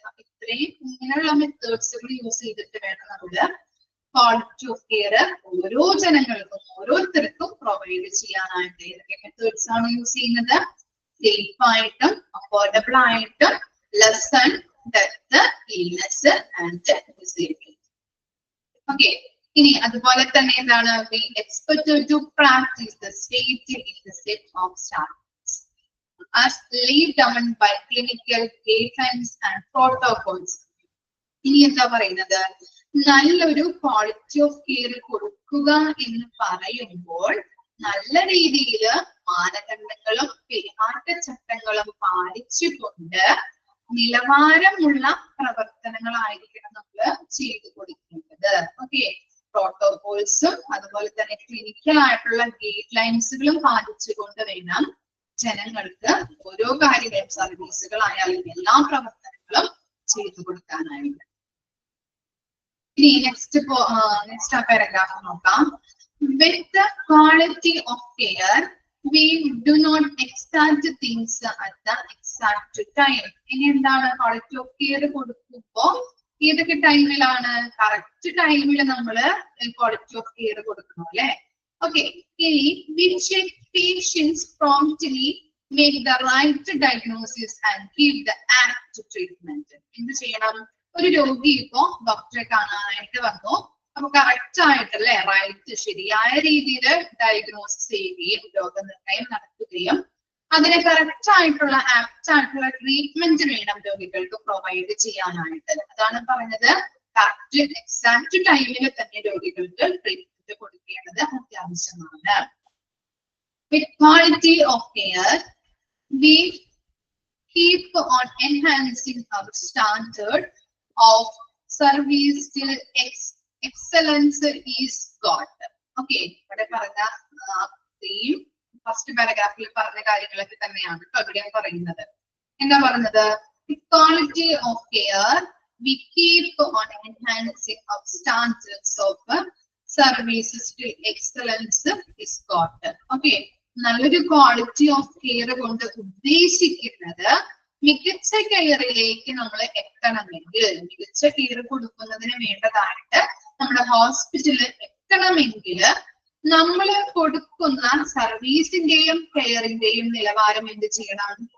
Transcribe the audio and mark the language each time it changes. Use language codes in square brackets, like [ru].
[ml] അപ്പൊ ഇത്രയും ഇങ്ങനെയുള്ള മെത്തേഡ്സുകൾ യൂസ് ചെയ്തിട്ട് വേണം നമ്മള് ക്വാളിറ്റി ഓഫ് കെയർ ഓരോ ജനങ്ങൾക്കും ഓരോരുത്തർക്കും പ്രൊവൈഡ് ചെയ്യാനായിട്ട്. ഏതൊക്കെ മെത്തേഡ്സ് ആണ് യൂസ് ചെയ്യുന്നത്? സേഫ് ആയിട്ടും അഫോർഡബിൾ ആയിട്ടും [en] Lessen death, illness and disability. [ml] Okay, ഇനി അതുപോലെ തന്നെ എന്താണ്? [en] we expected to practice the safety in the set of standards as laid down by clinical guidelines and protocols. [ml] ഇനി എന്താ പറയുന്നത്? നല്ലൊരു ക്വാളിറ്റി ഓഫ് കെയർ കൊടുക്കുക എന്ന് പറയുമ്പോൾ നല്ല രീതിയിൽ മാനദണ്ഡങ്ങളും പെരുമാറ്റച്ചട്ടങ്ങളും പാലിച്ചുകൊണ്ട് നിലവാരമുള്ള പ്രവർത്തനങ്ങളായിരിക്കണം നമ്മൾ ചെയ്തു കൊടുക്കേണ്ടത്. ഓക്കെ, പ്രോട്ടോകോൾസും അതുപോലെ തന്നെ ക്ലിനിക്കൽ ആയിട്ടുള്ള ഗൈഡ് ലൈൻസുകളും പാലിച്ചുകൊണ്ട് വേണം ജനങ്ങൾക്ക് ഓരോ കാര്യങ്ങളും സർവീസുകളായാലും എല്ലാ പ്രവർത്തനങ്ങളും ചെയ്തു കൊടുക്കാനായിട്ട്. ഇനി നെക്സ്റ്റ് പാരഗ്രാഫ് നോക്കാം. [en] With the quality of care, we do not exact things at the exact time. [ml] ഇനി എന്താണ് ക്വാളിറ്റി ഓഫ് കെയർ കൊടുക്കുമ്പോ ഏതൊക്കെ ടൈമിലാണ്? കറക്റ്റ് ടൈമിൽ നമ്മള് ക്വാളിറ്റി ഓഫ് കെയർ കൊടുക്കണം അല്ലെ? [en] Okay. ഇനി we check patients promptly, make the right diagnosis and give the apt treatment. [ml] എന്ത് ചെയ്യണം? ഒരു രോഗി ഇപ്പോ ഡോക്ടറെ കാണാനായിട്ട് വന്നു. അപ്പൊ കറക്റ്റ് ആയിട്ടല്ലേ റൈറ്റ് ശരിയായ രീതിയിൽ ഡയഗ്നോസിസ് ചെയ്യുകയും രോഗനിർണയം നടത്തുകയും അതിനെ കറക്റ്റ് ആയിട്ടുള്ള ആപ്റ്റ് ആയിട്ടുള്ള ട്രീറ്റ്മെന്റ് വേണം രോഗികൾക്ക് പ്രൊവൈഡ് ചെയ്യാനായിട്ട്. അതാണ് പറഞ്ഞത്, കറക്റ്റ് എക്സാക്ട് ടൈമിൽ തന്നെ രോഗികൾക്ക് ട്രീറ്റ്മെന്റ് കൊടുക്കേണ്ടത് അത്യാവശ്യമാണ്. [en] With quality of care, we keep on enhancing our standard of service till excellence is got. [ml] Okay, ഇവിടെ പറഞ്ഞ സെയിം ഫസ്റ്റ് പാരഗ്രാഫിൽ പറഞ്ഞ കാര്യങ്ങളൊക്കെ തന്നെയാണ് ഇവിടെ പറയുന്നത്. എന്താ പറഞ്ഞത്? [en] Quality of care, we keep on enhancing our standards of services till excellence is got. [ml] Okay, നല്ലൊരു ക്വാളിറ്റി ഓഫ് കെയർ കൊണ്ട് ഉദ്ദേശിക്കുന്നത് മികച്ച കെയറിലേക്ക് നമ്മൾ എത്തണമെങ്കിൽ, മികച്ച കെയർ കൊടുക്കുന്നതിന് വേണ്ടതായിട്ട് നമ്മുടെ ഹോസ്പിറ്റലിൽ എത്തണമെങ്കിൽ നമ്മൾ കൊടുക്കുന്ന സർവീസിന്റെയും കെയറിന്റെയും നിലവാരം എന്ത് ചെയ്യണം?